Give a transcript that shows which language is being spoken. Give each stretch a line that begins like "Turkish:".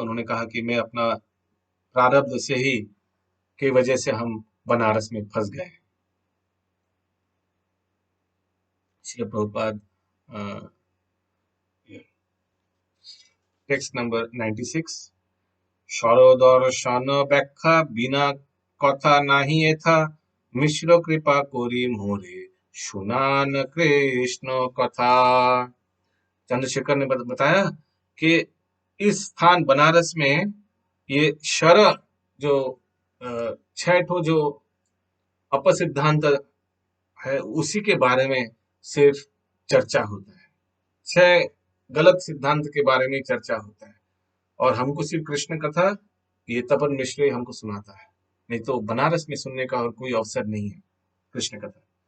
Hindi: उन्होंने कहा कि मैं अपना प्रारब्ध से ही की वजह से हम बनारस में फंस गए। Srila Prabhupada text number 96।
Bangla: সরদর্শন ব্যাখ্যা বিনা কথা নাহি এথা, মিশ্র কৃপা করি মোরে सुनान कृष्ण कथा।
Hindi: चंद्रशेखर ने बताया कि इस स्थान बनारस में ये शर जो छह ठो जो अपसिद्धांत है उसी के बारे में सिर्फ चर्चा होता है, छह गलत सिद्धांत के बारे में चर्चा होता है, और हमको सिर्फ कृष्ण कथा ये तपन मिश्र हमको सुनाता है, नहीं तो बनारस में सुनने का और कोई अवसर नहीं है कृष्ण कथा।